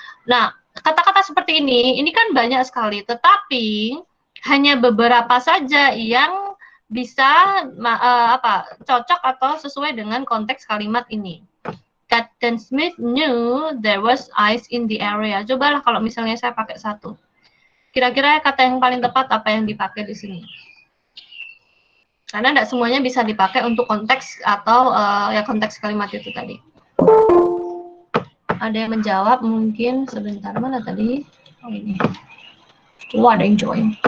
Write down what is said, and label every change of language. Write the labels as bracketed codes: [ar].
[id] Nah, kata-kata seperti ini kan banyak sekali, tetapi hanya beberapa saja yang bisa cocok atau sesuai dengan konteks kalimat ini. [en] Captain Smith knew there was ice in the area. [id] Cobalah kalau misalnya saya pakai satu. Kira-kira kata yang paling tepat apa yang dipakai di sini? Karena tidak semuanya bisa dipakai untuk konteks atau konteks kalimat itu tadi. Ada yang menjawab mungkin sebentar, mana tadi? Oh ini. Ada yang join.